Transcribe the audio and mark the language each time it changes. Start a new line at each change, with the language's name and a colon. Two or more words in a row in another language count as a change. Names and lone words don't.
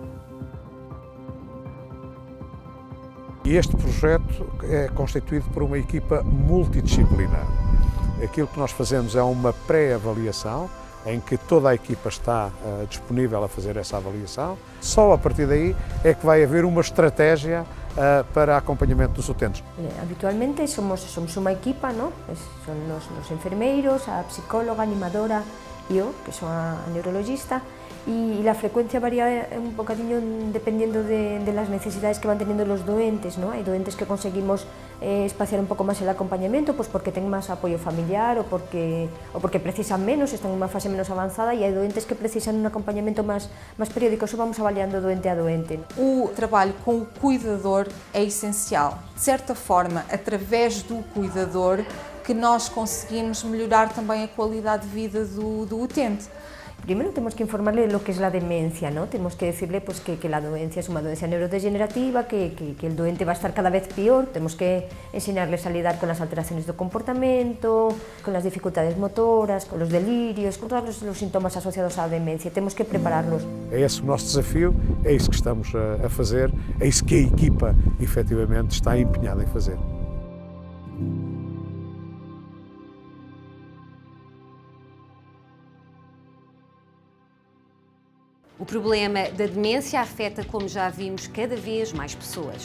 Portuguese: E este projeto é constituído por uma equipa multidisciplinar. Aquilo que nós fazemos é uma pré-avaliação, em que toda a equipa está disponível a fazer essa avaliação. Só a partir daí é que vai haver uma estratégia para acompanhamento dos utentes. Habitualmente somos uma equipa,
Spanish: ¿no? Son los enfermeiros,
Portuguese: a psicóloga,
Spanish: animadora y yo, que soy
Portuguese: a neurologista,
Spanish: y la frecuencia varía un bocadillo dependiendo de las necesidades que van teniendo los doentes, ¿no? Hay doentes que conseguimos espaciar un poco más el acompañamiento, pues porque tienen más apoyo familiar o porque precisan menos, están en una fase menos avanzada, y hay doentes que precisan un acompañamiento más periódico. Eso vamos
Portuguese: avaliando doente a doente. O trabalho com o cuidador é essencial. De certa forma, através do cuidador, que nós conseguimos melhorar também a qualidade de vida do utente.
Spanish: Primero tenemos que informarle de lo que es la demencia, ¿no? Tenemos que decirle pues, que la doencia es una doencia neurodegenerativa, que el doente va a estar cada vez peor. Tenemos que enseñarles a lidiar con las alteraciones de comportamiento, con las dificultades motoras, con los delirios, con todos los síntomas asociados a la demencia. Tenemos que prepararlos.
Portuguese: É esse o nosso desafio, é isso que estamos a fazer, é isso que a equipa efetivamente está empenhada em fazer. O problema da demência afeta, como já vimos, cada vez mais pessoas.